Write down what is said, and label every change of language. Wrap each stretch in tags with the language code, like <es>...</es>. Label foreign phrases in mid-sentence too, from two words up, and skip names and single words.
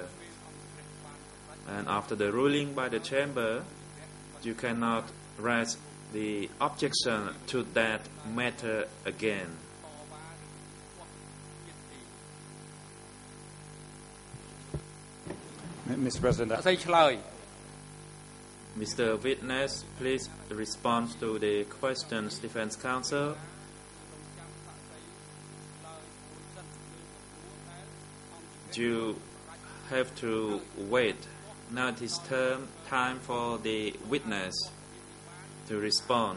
<en>And after the ruling by the chamber, you cannot raise the objection to that matter again. Mr. President,</en> <km>អត់ស្អីឆ្លើយ</km> <en>Mr. Witness, please respond to the questions, defense counsel. You have to wait. Now it is time for the witness to respond.</en>